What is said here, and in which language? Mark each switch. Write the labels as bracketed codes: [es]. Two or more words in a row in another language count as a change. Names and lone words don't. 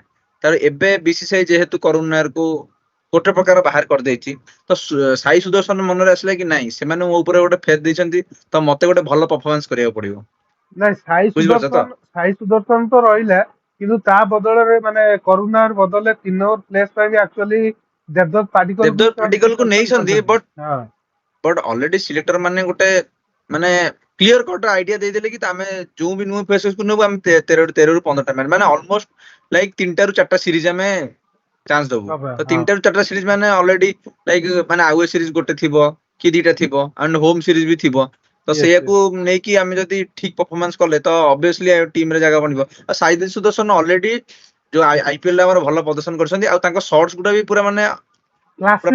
[or] ତାର ଏବେ ବିସିସିଆଇ ଯେହେତୁ କରୁଣ ନାୟର କୁ ଗୋଟେ ପ୍ରକାର ବାହାର କରିଦେଇଛି, ତ ସାଇ ସୁଦର୍ଶନ ମନରେ ଆସିଲା କି ନାଇଁ, ସେମାନେ ମୋ ଉପରେ ଗୋଟେ ଫେଥ ଦେଇଛନ୍ତି, ତ ମତେ ଗୋଟେ ଭଲ ପରଫମାନ୍ସ କରିବାକୁ ପଡିବ। ନାଇଁ ବୁଝିପାରୁଛ ତ? ସାଇ ସୁଦର୍ଶନ ତ ରହିଲା, କିନ୍ତୁ ତା ବଦଳରେ ମାନେ କରୁଣାର ବଦଳରେ 3 ନମ୍ବର ପ୍ଲେସ ପାଇଁ ବି ଆକ୍ଚୁଆଲି ଦେବଦତ୍ତ ପାଡିକଲକୁ ଦେବଦତ୍ତ ସେମାନେ ପାଟିକଲ କୁ ସିଲେକ୍ସନ ନେଇଛନ୍ତି, କରିଛନ୍ତି। ବଟ ହଁ ବଟ ଅଲରେଡି ସିଲେକ୍ଟର ମାନେ ଗୋଟେ ମାନେ [en] clear cut idea [or] ଦେଇଦେଲେ କି ଆମେ ଯୋଉ ବି ନୂଆ ଫେସେस କୁ ନେବୁ ଆମେ 13 ରୁ 15ଟା ମ୍ୟାଚ୍ ମାନେ [en] almost like [or] 3ଟା ରୁ 4ଟା ସିରିଜ ଆମେ ଚାନ୍ସ ଦବୁ ହବ ତ ହଁ 3ଟା ରୁ 4ଟା ସିରିଜ ମାନେ [en] already like [or] ମାନେ [en] away series [or] ଗୋଟେ ଥିବ କି ଦିଟା ଥିବ [en] and home series [or] ବି ଥିବ ତ ୟେସ୍ ସେଇୟାକୁ ନେଇକି ଆମେ ଯଦି ଠିକ ପରଫରମାନ୍ସ କଲେ ତ ଅବଭିୟସଲି ଟିମ ରେ ଜାଗା ବନିବ ଆଉ ସାଇଦ ସୁଦର୍ଶନ ଅଲରେଡି ଯୋଉ ଆଇପିଏଲ ରେ ଆମର ଭଲ ପ୍ରଦର୍ଶନ କରିଛନ୍ତି ଆଉ ତାଙ୍କ ସଟ୍ସ ଗୁଡା ବି ପୁରା ମାନେ ପୁରା